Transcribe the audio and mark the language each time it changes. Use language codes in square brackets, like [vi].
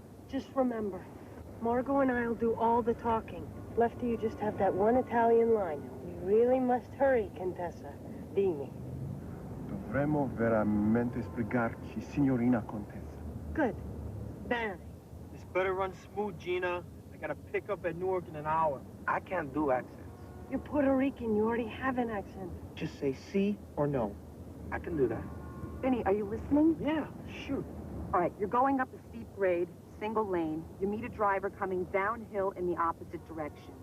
[en] Just remember, Margot and I'll do all the talking. Lefty, you just have that one Italian line. We really must hurry, Contessa. [it] Dimmi. Dovremmo veramente sbrigarci, signorina Contessa. [en] Good. [it] Bene. [en] This better run smooth, Gina. I got to pick up at Newark in an hour. I can't do accents. You're Puerto Rican. You already have an accent. Just say sí or no. I can do that. Vinny, are you listening? Yeah, shoot. All right, you're going up a steep grade, single lane. You meet a driver coming downhill in the opposite direction.